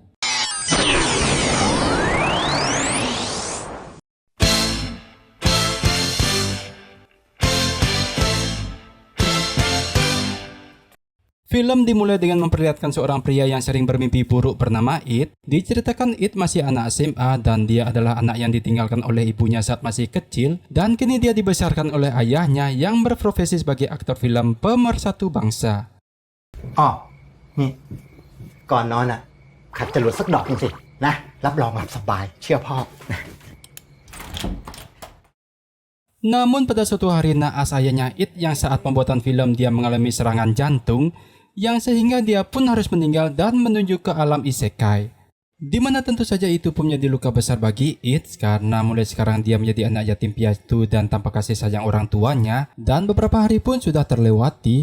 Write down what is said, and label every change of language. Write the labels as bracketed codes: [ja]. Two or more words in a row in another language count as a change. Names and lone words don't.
[id] Film dimulai dengan memperlihatkan seorang pria yang sering bermimpi buruk bernama It. Diceritakan It masih anak SMA dan dia adalah anak yang ditinggalkan oleh ibunya saat masih kecil, dan kini dia dibesarkan oleh ayahnya yang berprofesi sebagai aktor film pemersatu bangsa. [th] อ๋อนี่ก่อนนอนอ่ะขัดจรวดสักดอกหนึงสินะรับรองหลับสบายเชื่อพ่อนะ [id] Namun pada suatu hari naas ayahnya It yang saat pembuatan film dia mengalami serangan jantung, yang sehingga dia pun harus meninggal dan menuju ke alam isekai. Dimana tentu saja itu pun menjadi luka besar bagi It karena mulai sekarang dia menjadi anak yatim piatu dan tanpa kasih sayang orang tuanya, dan beberapa hari pun sudah terlewati.